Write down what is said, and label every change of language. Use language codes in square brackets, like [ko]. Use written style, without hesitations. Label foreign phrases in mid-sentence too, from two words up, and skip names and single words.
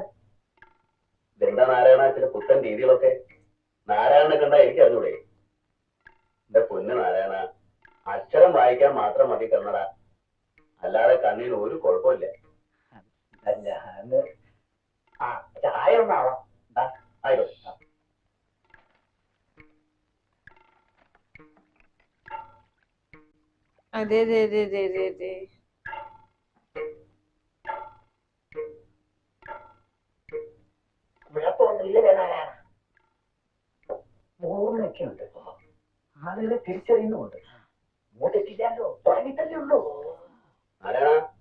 [ml] ഇതെന്താ നാരായണ ചില പുത്തൻ രീതികളൊക്കെ? നാരായണനെ കണ്ടാ എനിക്ക് അറിഞ്ഞൂടെ? എന്റെ പൊന്ന് നാരായണ, അക്ഷരം വായിക്കാൻ മാത്രം മതി കന്നട, അല്ലാതെ കണ്ണിന് ഒരു കുഴപ്പമില്ല. ഞാന് ചായ ഒന്നാവാം. ആയിക്കോട്ടെ. [hi] अरे दे दे दे दे दे. [ml] കുഴപ്പമൊന്നുമില്ല നാരായണ. ഓർമ്മയൊക്കെ ഉണ്ട്, ആളുകളെ തിരിച്ചറിയുന്നുമുണ്ട്. മൂത്തെറ്റില്ലല്ലോ, തുടങ്ങിട്ടല്ലേ ഉള്ളൂ. നാരായണ,